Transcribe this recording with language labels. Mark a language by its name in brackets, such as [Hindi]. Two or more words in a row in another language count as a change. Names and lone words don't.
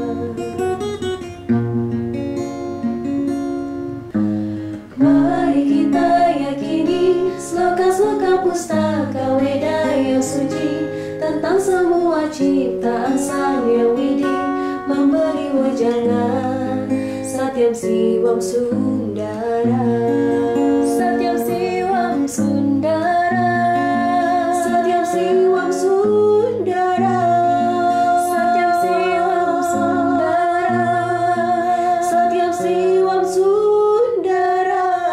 [Indonesian] Mari kita yakini sloka-sloka pustaka Weda yang suci tentang semua ciptaan Sang Yang Widi, memberi wejangan [Sanskrit] Satyam Siwam Sundara, Satyam Siwam Sundara, Satyam Siwam Sundara, Satyam Siwam Sundara, Satyam Siwam Sundara.